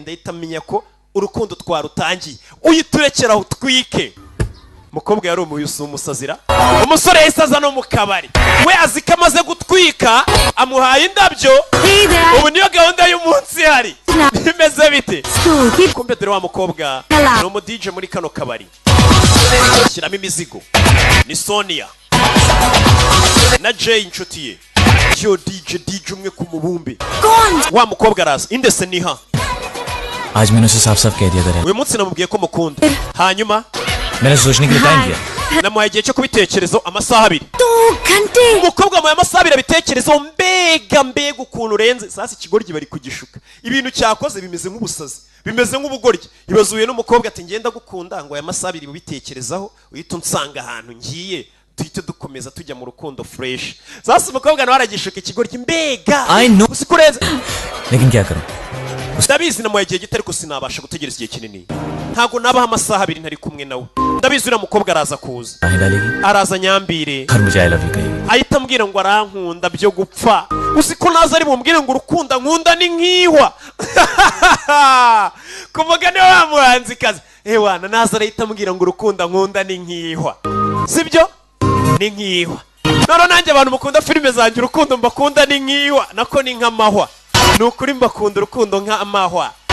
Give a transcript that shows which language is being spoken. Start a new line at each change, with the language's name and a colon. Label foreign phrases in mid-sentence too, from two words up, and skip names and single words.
Kinyarwanda: ndahita menya ko urukundo twarutangiye uyiturekera utwike mukobwa yari umuyusu umusazira umusore yisaza no mu kabari we azika amaze gutwika amuhaye indabyo ubu niyo gahunda y'umunsi hari bimeze bite kumbe dore wa mukobwa ni umu DJ muri kano kabari shyiramo imizigo ni Sonia na Jay inshuti ye yo DJ umwe ku mubumbe wa mukobwa araza indese niha
Hindi: आज मैंने उसे साफ साफ कह दिया था
Kinyarwanda: uyu munsi namubwiye ko mukunda hanyuma
Hindi: मैंने सोचने के लिए टाइम दिया
Kinyarwanda: namuhaye igihe cyo kubitekerezo amasaha 2
Hindi: 2 घंटे
Kinyarwanda: umukobwa mu amasaha 2 abitekerezo mbega ukuntu urenze sasa ikigoryi bari kugishuka ibintu cyakoze bimeze nk'ubusazi bimeze nk'ubugoryi ibazuye n'umukobwa ati ngenda gukunda ngo aya masaha 2 ubitekerezaho uhita unsanga ahantu ngiye tuhite dukomeza tujya mu rukundo fresh sasa umukobwa nawe aragishuka ikigoryi mbega
English: I know
Kinyarwanda: usikurenze
Hindi: लेकिन क्या करूं
Kinyarwanda: ndabizi namuhaye igihe gito ariko sinabasha gutegereza igihe kinini ntago nabaho amasaha 2 ntari kumwe nawe ndabizi uriya mukobwa araza kuza araza nyambire
Hindi: हर मुझे
English: I love you
Hindi: कहेगी
Kinyarwanda: ahita ambwira ngo arankunda byo gupfa usiko naza ari bumbwire ngo urukunda nkunda ni nkihwa kuvuga niwe wamuhanzi kazi ewana naza arahita ambwira ngo urukunda nkunda ni nkihwa sibyo ni nkihwa noro nanjye abantu mukunda filime zanjye urukundo mbakunda ni nkihwa nako ni nk'amahwa nukuri mbakunda urukundo nk'amahwa